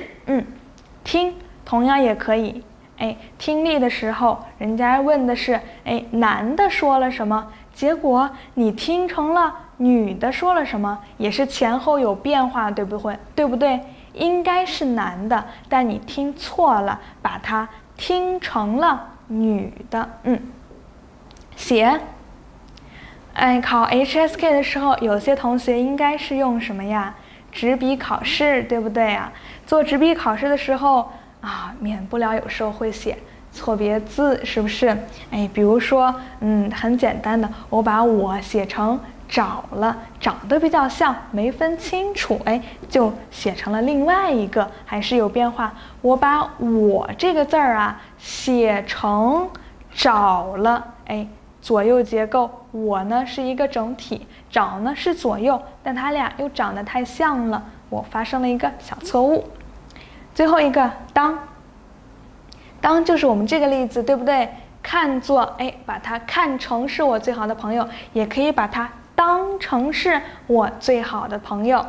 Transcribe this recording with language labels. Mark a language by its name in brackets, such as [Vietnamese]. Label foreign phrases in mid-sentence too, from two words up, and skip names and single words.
[Chinese] 聽同樣也可以，聽力的時候人家問的是男的說了什麼，結果你聽成了女的說了什麼，也是前後有變化，对不对？應該是男的，但你聽錯了，把它聽成了女的。寫，考 HSK 的時候，有些同學應該是用什麼呀？紙筆考試，對不對啊？做紙筆考試的時候免不了有時候會寫錯別字，是不是？比如說，很簡單的，我把我寫成找了，長得比較像，沒分清楚，就寫成了另外一個，還是有變化。我把我這個字兒寫成找了，左右結構，我呢是一個整體，找呢是左右，但它俩又长得太像了，我发生了一个小錯誤。最後一個當就是我們這個例子，對不對？看作把它看成是我最好的朋友，也可以把它當成是我最好的朋友。